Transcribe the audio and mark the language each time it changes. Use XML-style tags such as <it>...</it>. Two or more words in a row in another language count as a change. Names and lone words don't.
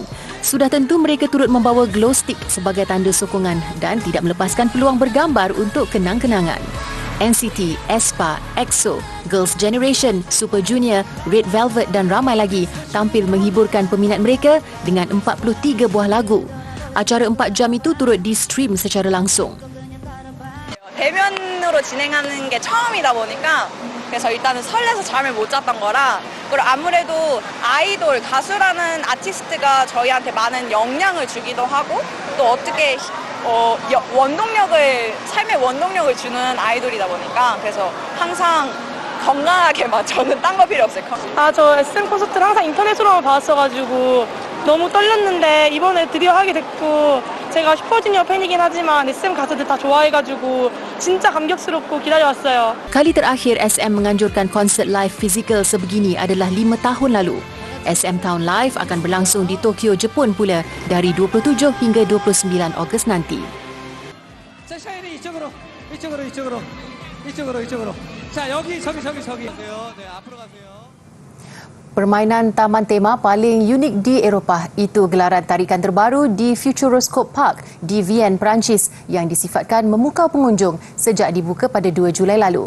<ms>Sudah tentu mereka turut membawa</ms> <en>glow stick</en> <ms>sebagai tanda sokongan dan tidak melepaskan peluang bergambar untuk kenang-kenangan. NCT, aespa, EXO, Girls' Generation, Super Junior, Red Velvet dan ramai lagi tampil menghiburkan peminat mereka dengan 43 buah lagu. Acara 4 jam itu turut di-stream secara langsung.</ms> <ko>대면으로 진행하는 게 처음이다 보니까 그래서 일단은 설레서 잠을 못 잤던 거라 그리고 아무래도 아이돌 가수라는 아티스트가 저희한테 많은 영향을 주기도 하고 또 어떻게 원동력을 삶의 원동력을 주는 아이돌이다 보니까 그래서 항상 건강하게만 저는 딴 거 필요 없어요. 저 SM 콘서트를 항상 인터넷으로만 봤어가지고 너무 떨렸는데 이번에 드디어 하게 됐고 제가 슈퍼주니어 팬이긴 하지만 SM 가수들 다 좋아해가지고 진짜 감격스럽고 기다려왔어요.</ko> <ms>Kali terakhir SM menganjurkan konsert live fizikal sebegini adalah 5 tahun lalu. SM Town Live akan berlangsung di Tokyo, Jepun pula dari 27 hingga 29 Ogos nanti. Permainan taman tema paling unik di Eropah itu gelaran tarikan terbaru di Futuroscope Park di Vienne, Perancis yang disifatkan memukau pengunjung sejak dibuka pada 2 Julai lalu.</ms>